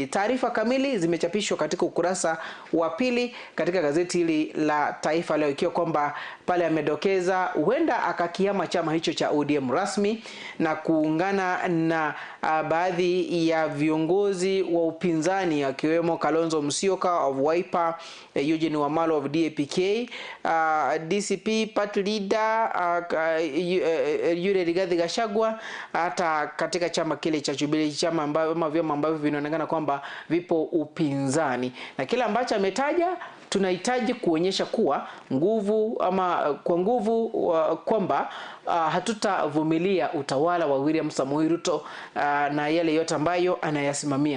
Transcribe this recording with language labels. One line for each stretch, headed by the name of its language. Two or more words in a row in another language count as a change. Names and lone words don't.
Swahili: Taarifa kamili zimechapishwa katika ukurasa wa pili katika gazeti hili la Taifa Leo, ikiwa kwamba pale amedokeza huenda akakiama chama hicho cha ODM rasmi na kuungana na baadhi ya viongozi wa upinzani akiwemo Kalonzo Musyoka of Wiper, Eugene Wamalwa of DAP-K, DCP
English: party leader
Swahili: Yure Rigathi Gachagua, hata katika chama kile cha Jubilee, chama vyama ambavyo vinaonekana kwamba vipo upinzani. Na kila ambacho ametaja tunahitaji kuonyesha kuwa kwa nguvu kwamba hatutavumilia utawala wa William Samoei Ruto na yale yote ambayo anayasimamia.